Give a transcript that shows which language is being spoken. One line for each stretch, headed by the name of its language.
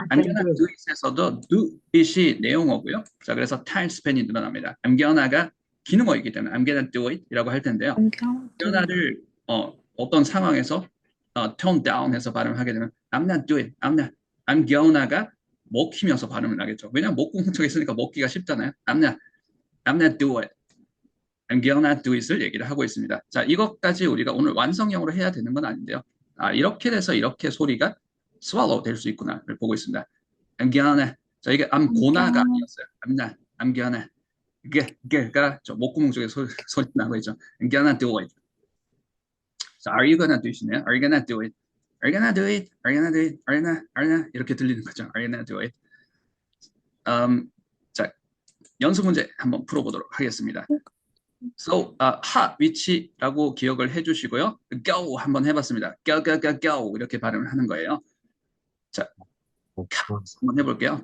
English: I'm gonna do it에서도 do it이
Korean: 내용어고요. 자, 그래서 time span이 늘어납니다. I'm gonna가 기능어이기 때문에
English: I'm gonna do it
Korean: 이라고 할 텐데요.
English: I'm gonna do it. gonna를
Korean: 어떤 상황에서
English: tone down
Korean: 해서 발음을 하게 되면
English: I'm not do it.
Korean: I'm gonna가 먹히면서 발음을 하겠죠. 왜냐면 목구멍 쪽에 있으니까 먹기가 쉽잖아요.
English: I'm not do it. I'm gonna do it
Korean: 을 얘기를 하고 있습니다. 자, 이것까지 우리가 오늘 완성형으로 해야 되는 건 아닌데요. 이렇게 돼서 이렇게 소리가 swallow 될 수 있구나를 보고 있습니다.
English: I'm gonna.
Korean: 자, 이게 I'm gonna가 아니었어요.
English: I'm gonna.
Korean: 이게가 저 목구멍 쪽에 소리 나고 있죠.
English: I'm gonna do it. 자, are you gonna do it이네요. Are you gonna do it? Are you gonna do it? Are you gonna do it? Are you gonna
Korean: 이렇게 들리는 거죠.
English: Are you gonna do it?
Korean: 자, 연습 문제 한번 풀어보도록 하겠습니다. So, 하 위치라고 기억을 해주시고요. Go 한번 해봤습니다. Go 이렇게 발음을 하는 거예요. 자, cause 한번 해볼게요.